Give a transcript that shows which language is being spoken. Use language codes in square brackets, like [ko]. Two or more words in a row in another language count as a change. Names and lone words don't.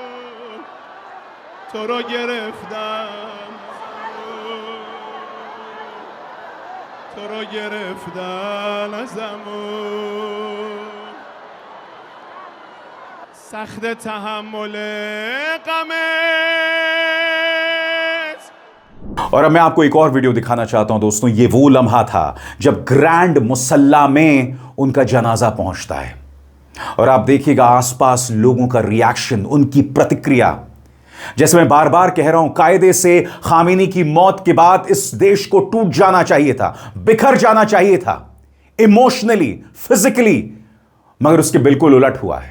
[fa] تو رو گرفتن، تو رو گرفتن ازمون، سخت تحمل غمت। [hi] और अब मैं आपको एक और वीडियो दिखाना चाहता हूं दोस्तों। ये वो लम्हा था जब ग्रैंड मुसल्ला में उनका जनाजा पहुंचता है। और आप देखिएगा आसपास लोगों का रिएक्शन, उनकी प्रतिक्रिया। जैसे मैं बार बार कह रहा हूं, कायदे से खामेनी की मौत के बाद इस देश को टूट जाना चाहिए था, बिखर जाना चाहिए था, [en] emotionally, physically, [hi] मगर उसके बिल्कुल उलट हुआ है।